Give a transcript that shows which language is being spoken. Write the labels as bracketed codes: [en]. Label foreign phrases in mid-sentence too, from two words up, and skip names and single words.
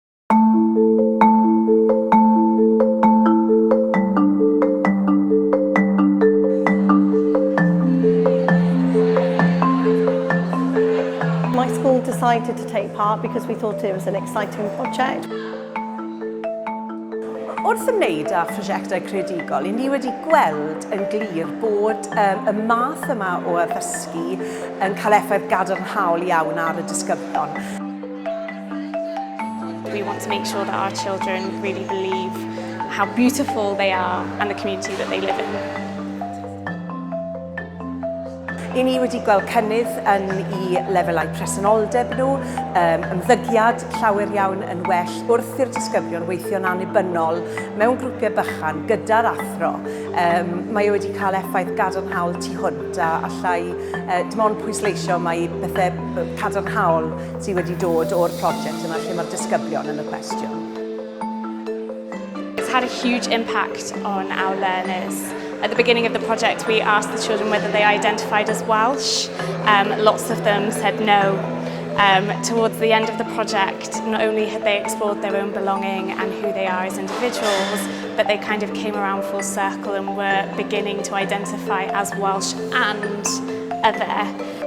[en] My school decided to take part because we thought it was an exciting project. [cy] Wrth ymwneud â phrosiectau creadigol, ni wedi gweld yn glir bod y math yma o addysgu yn cael effaith gadarnhaol iawn ar y disgyblion. [en] We want to make sure that our children really believe how beautiful they are and the community that they live in. [cy] Ni wedi gweld cynnydd yn I lefelau presenoldeb nhw, ymddygiad llawer iawn yn well wrth i'r disgyblion weithio'n annibynnol mewn grwpiau bychan gyda'r athro. Mae wedi cael effaith gadarnhaol tu hwnt a allai dim ond pwysleisio mae bethau cadarnhaol sydd wedi dod o'r prosiect yma lle mae'r disgyblion yn y cwestiwn. [en] It's had a huge impact on our learners. At the beginning of the project, we asked the children whether they identified as Welsh. Lots of them said no. Towards the end of the project, not only had they explored their own belonging and who they are as individuals, but they kind of came around full circle and were beginning to identify as Welsh and other.